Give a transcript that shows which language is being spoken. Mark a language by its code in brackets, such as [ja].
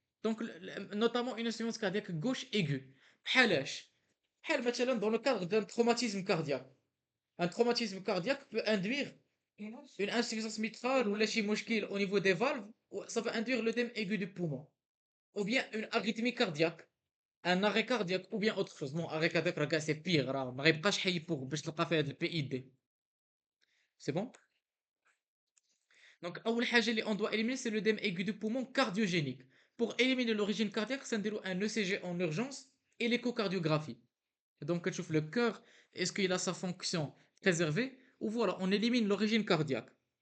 [fr] Donc notamment une insuffisance cardiaque gauche aiguë. [ar] حالاش بحال مثلا [fr] dans le cadre d'un traumatisme cardiaque. Un traumatisme cardiaque peut induire Une insuffisance mitrale ou la chimoshkil au niveau des valves, ça va induire l'œdème aigu du poumon. Ou bien une arythmie cardiaque, un arrêt cardiaque, ou bien autre chose. Bon, arrêt cardiaque, regarde, c'est pire. [ar] ما غيبقاش حي [fr] pour [ar] باش تلقى في هذا البي اي دي. [fr] C'est bon? Donc, [ar] أول حاجة اللي [fr] on doit éliminer, c'est l'œdème aigu du poumon cardiogénique. Pour éliminer l'origine cardiaque, c'est un ECG en urgence et l'échocardiographie. Donc, tu trouves le cœur, est-ce qu'il a sa fonction préservée? Ou voilà, on élimine l'origine cardiaque.